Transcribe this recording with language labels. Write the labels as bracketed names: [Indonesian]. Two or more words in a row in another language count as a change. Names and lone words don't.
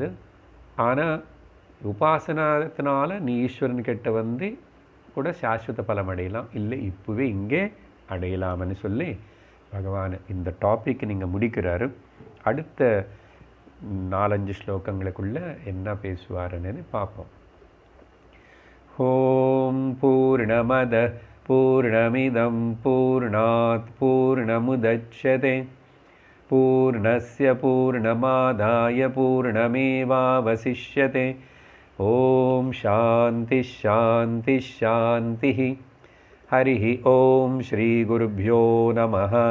[Tamil] ஆனால் உபாசனத்தினால நீ ஈஸ்வரன் கிட்ட வந்து கூட சாஸ்வத பலம் அடையலாம், இல்லை இப்போவே இங்கே அடையலாம்னு சொல்லி பகவான் இந்த டாபிக் நீங்கள் முடிக்கிறாரு. அடுத்த 4-5 ஸ்லோகங்களுக்குள்ள என்ன பேசுவாருன்னு பார்ப்போம். [Sanskrit] ओम् पूर्णमद पूर्णमिदम् पूर्णात् पूर्णमुदच्यते पूर्णस्य पूर्णमादाय पूर्णमेवावशिष्यते. ओम् शान्ति शान्ति शान्ति. हरि ओम् श्री गुरुभ्यो नमः.